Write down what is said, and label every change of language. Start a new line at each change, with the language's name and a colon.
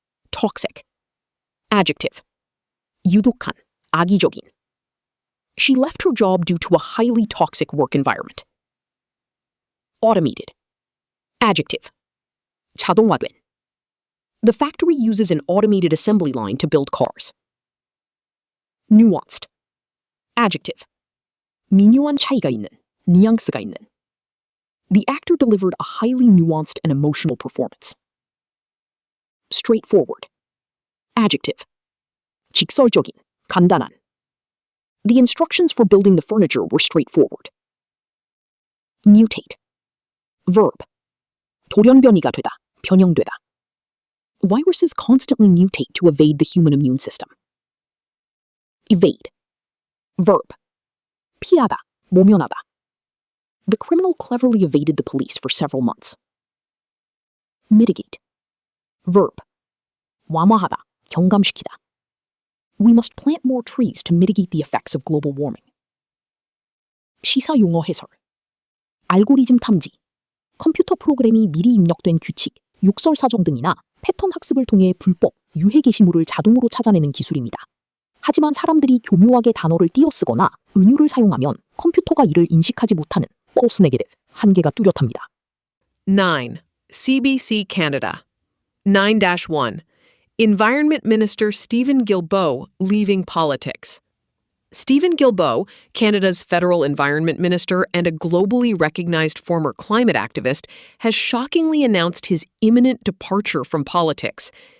English: Toxic. Adjective.
Korean: 유독한, 악의적인.
English: She left her job due to a highly toxic work environment. Automated. Adjective.
Korean: 자동화된.
English: The factory uses an automated assembly line to build cars. Nuanced. Adjective.
Korean: 미묘한 차이가 있는, 뉘앙스가 있는.
English: The actor delivered a highly nuanced and emotional performance. Straightforward. Adjective.
Korean: 직설적인, 간단한.
English: The instructions for building the furniture were straightforward. Mutate. Verb.
Korean: 돌연변이가 되다, 변형되다.
English: Viruses constantly mutate to evade the human immune system. Evade. Verb.
Korean: 피하다, 모면하다.
English: The criminal cleverly evaded the police for several months. Mitigate. Verb.
Korean: 완화하다, 경감시키다.
English: We must plant more trees to mitigate the effects of global warming.
Korean: 시사 용어 해설. 알고리즘 탐지. 컴퓨터 프로그램이 미리 입력된 규칙, 욕설 사정 등이나 패턴 학습을 통해 불법, 유해 게시물을 자동으로 찾아내는 기술입니다. 하지만 사람들이 교묘하게 단어를 띄어쓰거나 은유를 사용하면 컴퓨터가 이를 인식하지 못하는 false negative, 한계가 뚜렷합니다.
English: 9. CBC Canada. 9-1. Environment Minister Stephen Guilbeault leaving politics. Stephen Guilbeault, Canada's federal environment minister and a globally recognized former climate activist, has shockingly announced his imminent departure from politics.